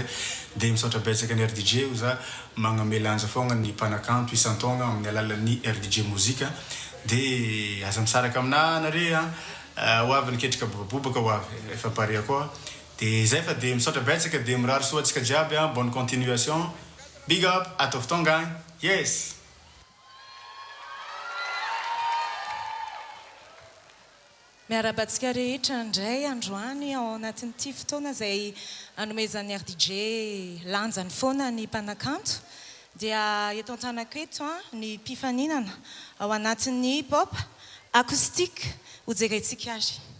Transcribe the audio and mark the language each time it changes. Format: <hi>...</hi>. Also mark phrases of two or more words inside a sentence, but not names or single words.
<mg>Dia misaotra betsaka ny RDG za magnamela fogna ny mpanakanto isan-taogna amin'ny alalan'ny RDG Musique. Dia aza misaraka amina nareo ho avy niketrika bobabobaka ho avy efa pare koa. Dia zay fa dia misaotra betsaka dia mirary soa antsika jiaby.</mg> <fr>Bonne continuation,</fr> <en>big up,</en> <mg>atao fotonga, yes. Miarabantsika rehetra indray androany ao anatin'ity fotoana izay anomezan'ny RDG lanjany foana ny mpanakanto dia eto an-tanako eto ny mpifaninana ao anatin'ny</mg> <fr>hip-hop acoustique</fr> <mg>ho jerentsika azy.</mg>